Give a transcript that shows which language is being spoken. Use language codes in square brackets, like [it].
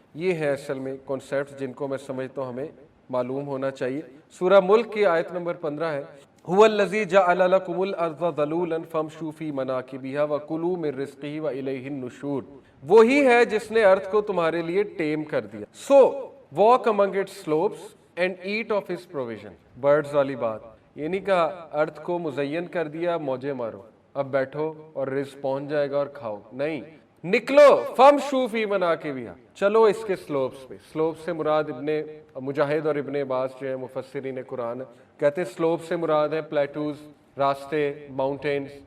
[ur] یہ ہے اصل میں کانسیپٹس جن کو میں سمجھتا ہوں ہمیں معلوم ہونا چاہیے. سورہ ملک کی آیت نمبر 15 ہے، [ar] هو الذی جعل لکم الارض ذلولا فامشوا فی مناکبها وکلوا من رزقہ والیہ النشور. [ur] وہی ہے جس نے ارتھ کو تمہارے لیے ٹیم کر دیا. [en] So walk among its slopes and eat of his provision. [ur] Birds والی بات، یہ نہیں کہا ارتھ کو مزین کر دیا موجے مارو، اب بیٹھو اور رزق پہنچ جائے گا اور کھاؤ. نہیں، نکلو، [ar] فامشوا فی مناکبہا، [ur] چلو اس کے سلوپس پہ. سلوپ سے مراد ابن مجاہد اور ابن عباس جو ہے مفسرین قرآن کہتے ہیں سلوپ سے مراد ہے پلیٹوز، راستے، ماؤنٹینز.